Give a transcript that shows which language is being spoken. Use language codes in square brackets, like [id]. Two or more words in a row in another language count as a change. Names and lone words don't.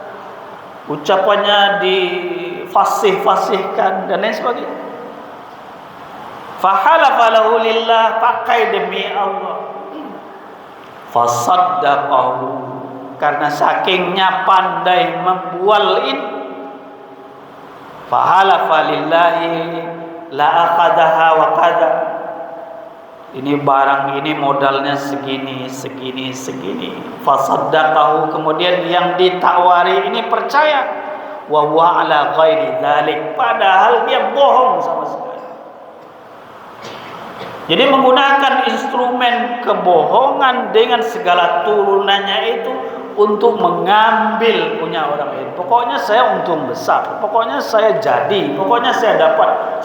[id] Ucapannya difasih-fasihkan dan lain sebagainya. [ar] فحلف له لله, [id] pakai demi Allah. Fasaddaqahu, karena sakingnya pandai membual ini. [ar] فحلف لله لأخذها وكذا. [id] Ini barang ini modalnya segini. Fasaddaqahu, kemudian yang ditawari ini percaya. [ar] وهو على غير ذلك, [id] padahal dia bohong sama sekali. Jadi menggunakan instrumen kebohongan dengan segala turunannya itu untuk mengambil punya orang lain. Pokoknya saya untung besar, pokoknya saya jadi, pokoknya saya dapat.